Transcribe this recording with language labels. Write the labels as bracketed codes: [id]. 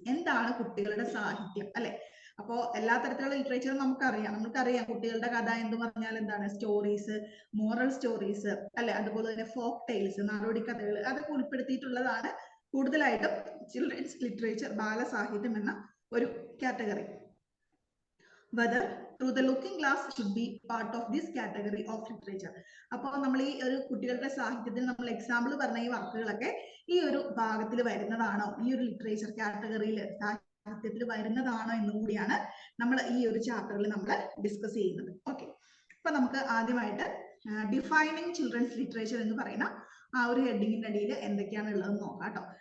[ml] എന്താണ് കുട്ടികളുടെ സാഹിത്യം അല്ലെ. അപ്പോ എല്ലാ തരത്തിലുള്ള ലിറ്ററേച്ചറും നമുക്കറിയാം കുട്ടികളുടെ കഥ എന്ന് പറഞ്ഞാൽ എന്താണ്, സ്റ്റോറീസ്, മോറൽ സ്റ്റോറീസ് അല്ലെ, അതുപോലെ തന്നെ ഫോക്ക് ടെയിൽസ്, നാടോടി കഥകൾ, അതൊക്കെ ഉൾപ്പെടുത്തിയിട്ടുള്ളതാണ് കൂടുതലായിട്ടും ചിൽഡ്രൻസ് ലിറ്ററേച്ചർ, ബാലസാഹിത്യം എന്ന ഒരു category. [en] whether through the looking glass should be part of this category of literature. [ml] അപ്പോൾ നമ്മൾ ഈ ഒരു കുട്ടികളുടെ സാഹിത്യത്തിൽ നമ്മൾ എക്സാമ്പിൾ പറഞ്ഞ ഈ വർക്കുകളൊക്കെ ഈ ഒരു ഭാഗത്തിൽ വരുന്നതാണോ, ഈ ഒരു ലിറ്ററേച്ചർ കാറ്റഗറിയിൽ സാഹിത്യത്തിൽ വരുന്നതാണോ എന്നുകൂടിയാണ് നമ്മൾ ഈ ഒരു ചാപ്റ്ററിൽ നമ്മൾ ഡിസ്കസ് ചെയ്യുന്നത്. ഓക്കെ, അപ്പൊ നമുക്ക് ആദ്യമായിട്ട് ഡിഫൈനിങ് ചിൽഡ്രൻസ് ലിറ്ററേച്ചർ എന്ന് പറയുന്ന ആ ഒരു ഹെഡിങ്ങിന്റെ അടിയിൽ എന്തൊക്കെയാണ് ഉള്ളതെന്ന് നോക്കാം കേട്ടോ.